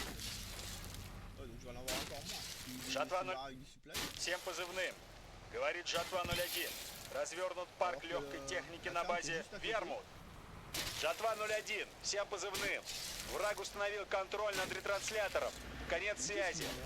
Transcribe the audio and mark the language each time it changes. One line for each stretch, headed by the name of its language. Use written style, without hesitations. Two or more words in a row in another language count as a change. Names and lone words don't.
French: Ouais, donc je vais en avoir encore moins.
Russian: Жатва
French: Il avec du supply.
Russian: Всем позывным. Говорит Жатва-01. Развернут парк легкой техники на базе Вермут. Жатва-01. Всем позывным. Враг установил контроль над ретранслятором. Конец связи.